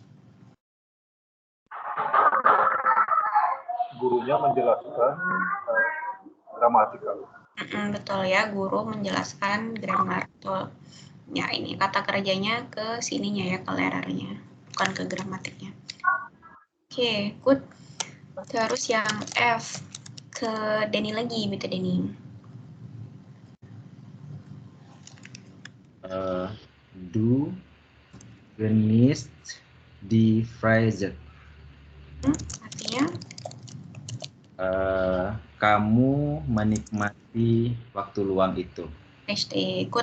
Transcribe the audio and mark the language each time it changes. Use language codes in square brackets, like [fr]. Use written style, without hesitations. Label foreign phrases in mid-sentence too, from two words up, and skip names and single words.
[id] Gurunya menjelaskan gramatikal. Betul ya, guru menjelaskan grammar. Betul. Ya, ini kata kerjanya ke sininya ya, ke lerarnya, bukan ke gramatiknya. Oke, good. Terus yang F, ke Denny lagi, [de] bitte Denny. Du genießt die Freizeit. [id] Artinya? Kamu menikmati waktu luang itu. [de] Richtig, good.